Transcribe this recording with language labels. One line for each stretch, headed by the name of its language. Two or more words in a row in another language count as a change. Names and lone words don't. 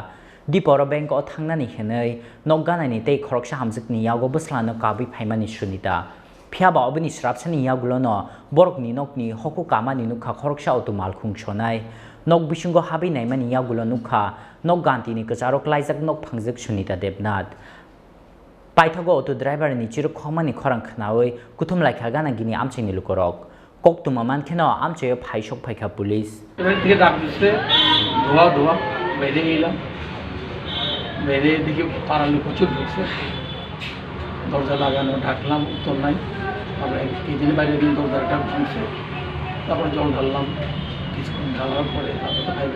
Kok Borok: Diporo bank o thangnani henei nogganani tei khoroksa hamjikni yago buslano kabi phaimani Sunita phiaba obini srapsani yagulono borokni nokni hoku kamani nukha khoroksa otumal khungshonai nok bisungo habi naimani yagulo nukha nok gantini kacharok laijak nok phangjak Sunita Debnat paithago
English: auto driver
Kok Borok: ni chiru khomani khorang khnawi kuthum laikha gana gini amchini lukorok koktuma mankheno amchayo phaishok phaikha police
Bangla: থেকে ডাক দিচ্ছে ধোয়া ধোয়া বাইরে গেলাম বাইরে দেখি পাড়ার লোক প্রচুর ঢুকছে দরজা লাগানো ঢাকলাম উত্তর নাই তারপরে এই দিন বাইরে দিন দরজাটা ভাঙছে তারপরে জল ঢাললাম কিছুক্ষণ ঢালার পরে তারপরে তো ফাইভে